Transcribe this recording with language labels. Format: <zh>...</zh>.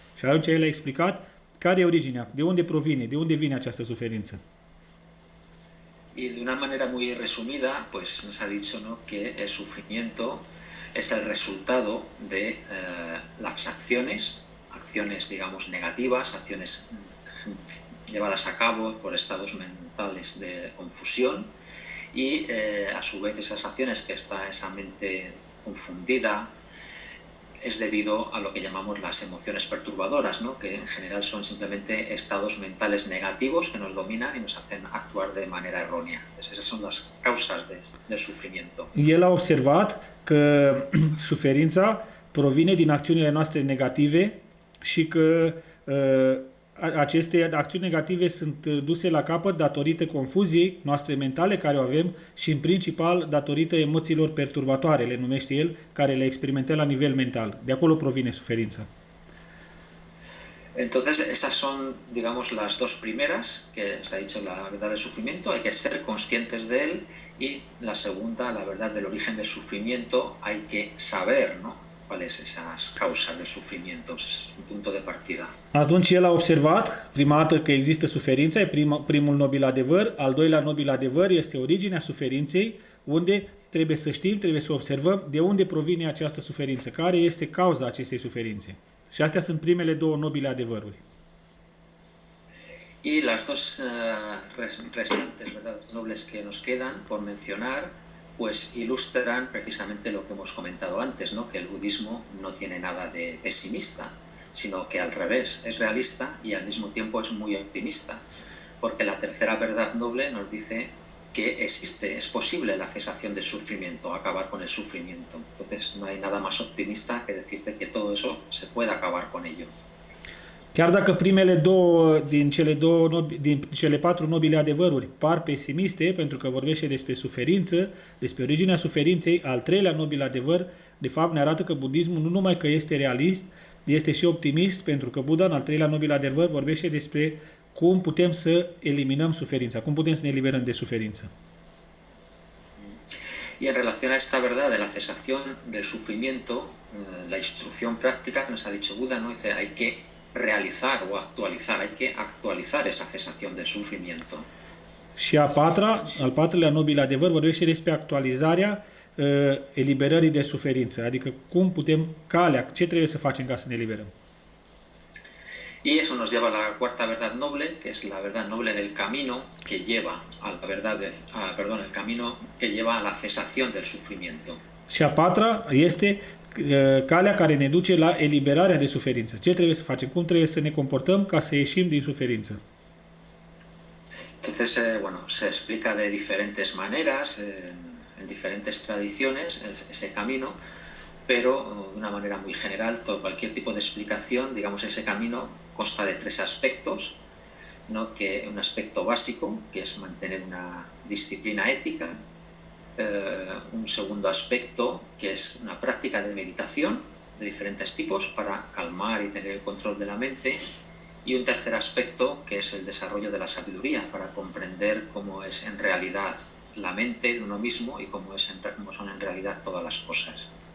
<ro>Și atunci el a explicat care e originea, de unde provine, de unde vine această suferință.</ro> <es>Y de una manera muy resumida, pues nos ha dicho, ¿no?, que el sufrimiento es el resultado de las acciones, digamos, negativas, acciones llevadas a cabo por estados mentales de confusión y a su vez esas acciones que está esa mente confundida es debido a lo que llamamos las emociones perturbadoras, ¿no?, que en general son simplemente estados mentales negativos que nos dominan y nos hacen actuar de manera errónea. Entonces, esas son las causas del sufrimiento.</es> <ro>El a observat că suferința provine din acțiunile noastre negative și că aceste acțiuni negative sunt duse la capăt datorită confuziei noastre mentale care o avem și în principal datorită emoțiilor perturbatoare, le numește el, care le experimentăm la nivel mental. De acolo provine suferința.</ro> <es>Entonces, esas son, digamos, las dos primeras, que se ha dicho la verdad del sufrimiento, hay que ser conscientes de él, y la segunda, la verdad del origen del sufrimiento, hay que saber, ¿no?, cuáles esas causas del sufrimiento, es un punto de partida.</es> <ro>Atunci el a observat prima dată că există suferința, e primul nobil adevăr, al doilea nobil adevăr este originea suferinței, unde trebuie să știm, trebuie să observăm de unde provine această suferință, care este cauza acestei suferințe. Și astea sunt primele două nobile adevăruri.</ro> <es>Y las dos restantes verdades nobles que nos quedan por mencionar, pues ilustran precisamente lo que hemos comentado antes, ¿no?, que el budismo no tiene nada de pesimista, sino que al revés, es realista y al mismo tiempo es muy optimista, porque la tercera verdad noble nos dice que es posible la cesación del sufrimiento, acabar con el sufrimiento. Entonces no hay nada más optimista que decirte que todo eso se puede acabar con ello.</es> <ro>Chiar dacă primele două din cele 4 nobile adevăruri par pesimiste, pentru că vorbește despre suferință, despre originea suferinței, al treilea nobil adevăr, de fapt, ne arată că budismul nu numai că este realist, este și optimist, pentru că Buddha, în al treilea nobil adevăr, vorbește despre cum putem să eliminăm suferința, cum putem să ne eliberăm de suferință.</ro> <es>Y en relación a esta verdad de la cesación del sufrimiento, la instrucción práctica que nos ha dicho Buda, ¿no? Dice, hay que realizar o actualizar, hay que actualizar esa cesación del sufrimiento.</es> <ro>Și al patrulea nobil adevăr vorbește despre actualizarea eliberării de suferință, adică cum putem, ce trebuie să facem ca să ne eliberăm.</ro> <es>Y eso nos lleva a la cuarta verdad noble, que es la verdad noble del camino que lleva a la verdad el camino que lleva a la cesación del sufrimiento.</es> <ro>Și a patra este calea care ne duce la eliberarea de suferință. Ce trebuie să facem? Cum trebuie să ne comportăm ca să ieșim din suferință?</ro> <es>Entonces, bueno, se explica de diferentes maneras, en diferentes tradiciones, ese camino, pero de una manera muy general, cualquier tipo de explicación, digamos, ese camino consta de tres aspectos, ¿no? Que un aspecto básico, que es mantener una disciplina ética, un segundo aspecto, que es una práctica de meditación de diferentes tipos para calmar y tener el control de la mente, y un tercer aspecto, que es el desarrollo de la sabiduría, para comprender cómo es en realidad la mente de uno mismo y cómo son en realidad todas las cosas.</es>